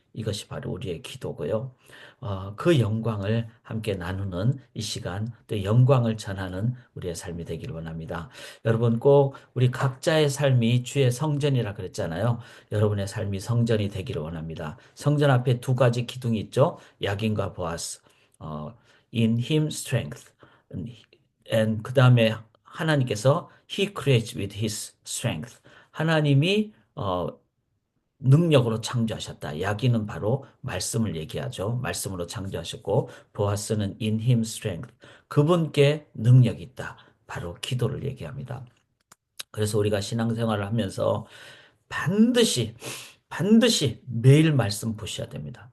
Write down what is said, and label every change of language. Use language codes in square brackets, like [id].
[ko] 이것이 바로 우리의 기도고요. 그 영광을 함께 나누는 이 시간, 또 영광을 전하는 우리의 삶이 되기를 원합니다. 여러분 꼭 우리 각자의 삶이 주의 성전이라 그랬잖아요. 여러분의 삶이 성전이 되기를 원합니다. 성전 앞에 두 가지 기둥이 있죠. 야긴과 보아스. 어, [en] in him strength. and [ko] 그 다음에 하나님께서 [en] he creates with his strength. [ko] 하나님이 능력으로 창조하셨다. 야기는 바로 말씀을 얘기하죠. 말씀으로 창조하셨고 보아스는 [en] in him strength. [ko] 그분께 능력이 있다. 바로 기도를 얘기합니다. 그래서 우리가 신앙생활을 하면서 반드시 매일 말씀 보셔야 됩니다.